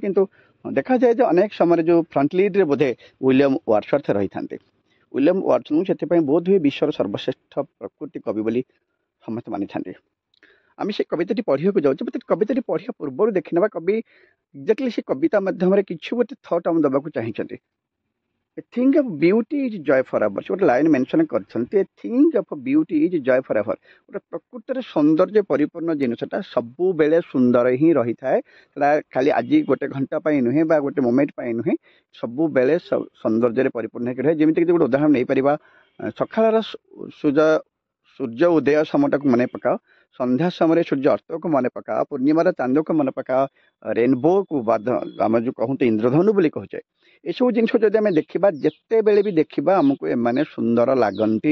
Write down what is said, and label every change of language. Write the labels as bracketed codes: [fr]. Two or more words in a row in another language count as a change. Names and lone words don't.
[or] କିନ୍ତୁ ଦେଖାଯାଏ ଯେ ଅନେକ ସମୟରେ ଯେଉଁ ଫ୍ରଣ୍ଟ ଲିଡ୍ରେ ବୋଧେ ୱିଲିୟମ୍ ୱାର୍ଡସୱର୍ଥ ରହିଥାନ୍ତି। ୱିଲିୟମ୍ ୱାର୍ଡସୱର୍ଥଙ୍କୁ ସେଥିପାଇଁ ବୋଧ ହୁଏ ବିଶ୍ୱର ସର୍ବଶ୍ରେଷ୍ଠ ପ୍ରକୃତି କବି ବୋଲି ସମସ୍ତେ ମାନିଥାନ୍ତି। ଆମେ ସେ କବିତାଟି ପଢ଼ିବାକୁ ଯାଉଛେ, କିନ୍ତୁ କବିତାଟି ପଢ଼ିବା ପୂର୍ବରୁ ଦେଖିନେବା କବି ଏକ୍ଜାକ୍ଟଲି ସେ କବିତା ମାଧ୍ୟମରେ କିଛି ଗୋଟେ ଥଟ୍ ଆମେ ଦେବାକୁ ଚାହିଁଛନ୍ତି। [en] A thing of beauty is joy forever. [or] ସେ ଗୋଟେ [en] line mention [or] କରିଛନ୍ତି, [en] a thing of beauty is joy forever. [or] ଗୋଟେ ପ୍ରକୃତରେ ସୌନ୍ଦର୍ଯ୍ୟ ପରିପୂର୍ଣ୍ଣ ଜିନିଷଟା ସବୁବେଳେ ସୁନ୍ଦର ହିଁ ରହିଥାଏ। ସେଟା ଖାଲି ଆଜି ଗୋଟେ ଘଣ୍ଟା ପାଇଁ ନୁହେଁ ବା ଗୋଟେ ମୋମେଣ୍ଟ ପାଇଁ ନୁହେଁ, ସବୁବେଳେ ସୌନ୍ଦର୍ଯ୍ୟରେ ପରିପୂର୍ଣ୍ଣ ହେଇକି ରହେ। ଯେମିତିକି ଗୋଟେ ଉଦାହରଣ ନେଇପାରିବା, ସକାଳର ସୂର୍ଯ୍ୟ ଉଦୟ ସମୟଟାକୁ ମନେ ପକାଅ, ସନ୍ଧ୍ୟା ସମୟରେ ସୂର୍ଯ୍ୟ ଅସ୍ତକୁ ମନେ ପକାଅ, ପୂର୍ଣ୍ଣିମାର ଚାନ୍ଦକୁ ମନେ ପକାଅ, ରେନବୋକୁ ବା ଆମେ ଯେଉଁ କହନ୍ତି ଇନ୍ଦ୍ରଧନୁ ବୋଲି କହୁଛେ, ଏସବୁ ଜିନିଷ ଯଦି ଆମେ ଦେଖିବା, ଯେତେବେଳେ ବି ଦେଖିବା ଆମକୁ ଏମାନେ ସୁନ୍ଦର ଲାଗନ୍ତି।